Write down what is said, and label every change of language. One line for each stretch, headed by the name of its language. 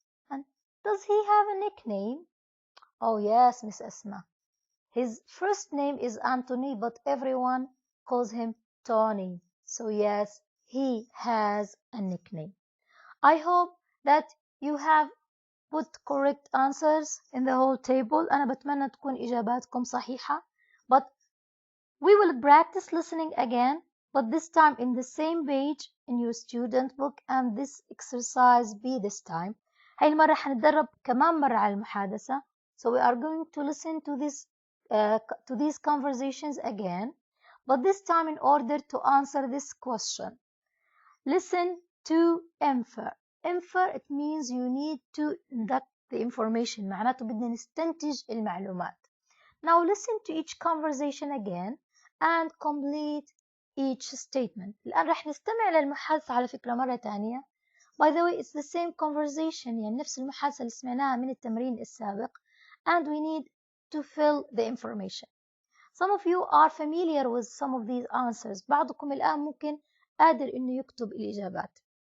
English: And does he have a nickname? Oh yes, Miss Esma. His first name is Anthony, but everyone calls him Tony. So yes, he has a nickname. I hope that you have put correct answers in the whole table.
Arabic: أنا بتمنى تكون إجاباتكم صحيحة.
English: But we will practice listening again, but this time in the same page in your student book, and this exercise be this time.
Arabic: هاي المرة حنتدرب كمان مرة على المحادثة.
English: So we are going to listen to these conversations again, but this time in order to answer this question. Listen to infer. Infer, it means you need to induct the information.
Arabic: معناته بدنا نستنتج المعلومات.
English: Now listen to each conversation again and complete each statement.
Arabic: الآن رح نستمع للمحادثة على فكرة مرة تانية.
English: By the way, it's the same conversation.
Arabic: يعني نفس المحادثة اللي سمعناها من التمرين السابق.
English: And we need to fill the information. Some of you are familiar with some of these answers.
Arabic: بعضكم الآن ممكن قادر إنه يكتب الإجابات.